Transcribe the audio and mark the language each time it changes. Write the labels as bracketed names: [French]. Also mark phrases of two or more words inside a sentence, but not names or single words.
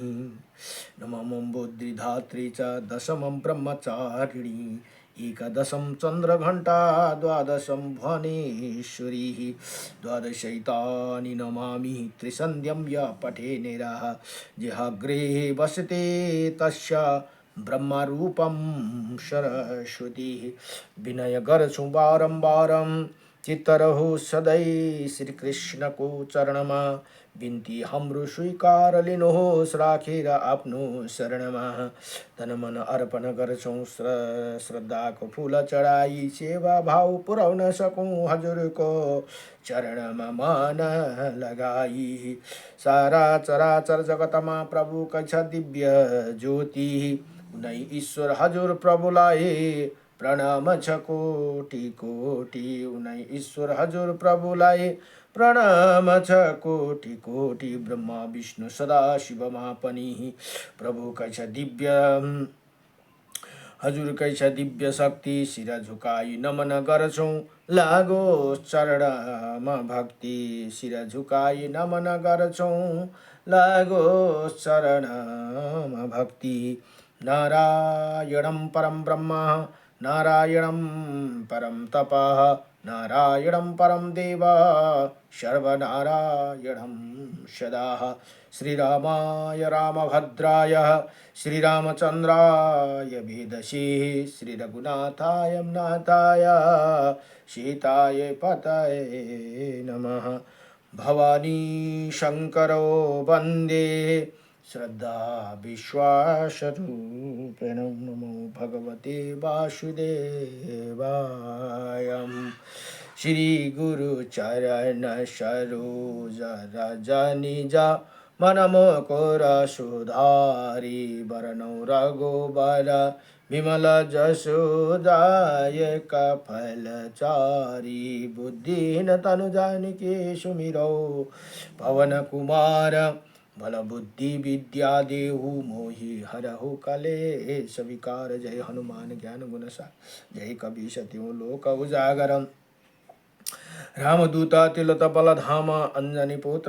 [Sanskrit] नवमं बुद्धिधात्री च दशमं ब्रह्मचारिणी एकदशं चन्द्रघण्टा द्वादशं भुवनेश्वरी द्वादशैतानि नमामि त्रिसन्ध्यं यः पठे निरः जिहाग्रे वसते तस्य ब्रह्मरूपं सरस्वती [Nepali] विनय गर्छु बारम्बारं चित्तरहो सदै श्री कृष्ण को चरणमा बिन्ती हाम्रो स्वीकार लिनुहोस् राखेर आफ्नो शरणमा तन मन अर्पण गर्छौं श्रद्धाको फूल चढाई सेवा भाव पुर्याउन सकौं हजुरको चरणमा मन लगाई सारा चराचर जगतमा प्रभुको छ दिव्य ज्योति उनै ईश्वर हजुर प्रभुलाई प्रणाम छ कोटि कोटि उनै ईश्वर हजुर प्रभुलाई प्रणाम छ कोटि कोटि ब्रह्मा विष्णु सदा शिवमा पनि प्रभुकै छ दिव्य हजुरकै छ दिव्य शक्ति शिर झुकाई नमन गर्छौं लागो चरणमा भक्ति शिर झुकाई नमन गर्छौं लागो चरणमा भक्ति नारायणं [Sanskrit] परम ब्रह्म नारायणं परम तपः नारायणं परम देव सर्वनारायणं सदा श्रीरामाय रामभद्राय श्रीरामचन्द्राय वेदसे श्रीरघुनाथाय नाथाय सीताय पतये नमः भवानी शंकरो वन्दे श्रद्धा विश्वासरूपेण नमो भगवते वासुदेवाय [Awadhi] श्री गुरु चरण सरोज रज निज मनमोकुर सुधारी वरनौ रघुबर विमल जसु दायक फलचारी बुद्धिहीन तनु जानिके सुमिरौ पवन कुमार बल बुद्धि विद्या देहु मोहि हरहु कलेश विकार जय हनुमान ज्ञान गुण सागर जय कपी सत्यु लोक उजागरम रामदूत तिलत बलधाम अंजनी पुत्र